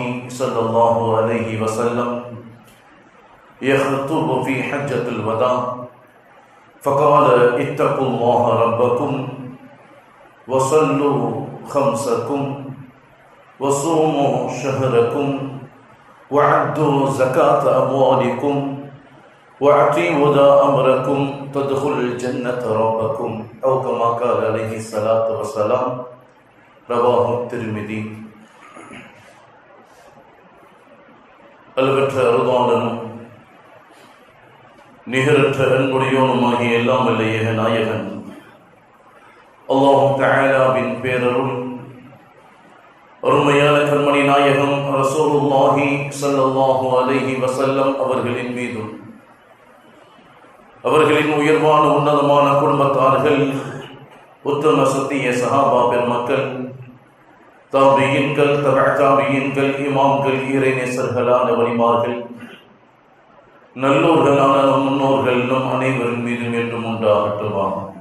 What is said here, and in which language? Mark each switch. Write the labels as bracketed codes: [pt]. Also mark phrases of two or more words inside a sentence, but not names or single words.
[ar] صلى الله عليه وسلم يخطب في حجة الوداع فقال اتقوا الله ربكم وصلوا خمسكم وصوموا شهركم وأدوا زكاة أموالكم وأطيعوا أمركم تدخلوا جنة ربكم أو كما قال عليه الصلاة والسلام. رواه الترمذي. [ta] अलवற்ற அருளாளனும் நிகரற்ற அன்புடையோனுமாகிய எல்லாம் வல்ல ஏக நாயகன் அல்லாஹ் தஆலாவின் பேரருள் அருமையான கண்மணி நாயகம் ரசூலுல்லாஹி [ar] صلى الله عليه وسلم [ta] அவர்களின் மீதும் அவர்களின் உயர்வான உன்னதமான குடும்பத்தார்கள் உத்தம சத்திய சஹாபா பெருமக்கள் தாபியீன்கள் தபஅத்தாபியீன்கள் இமாம்கள் இறைநேசர்களான வலிமார்கள் நல்லோர்களான நம் முன்னோர்கள் நம் அனைவரின் மீதும் என்றும் உண்டாகட்டுமாக.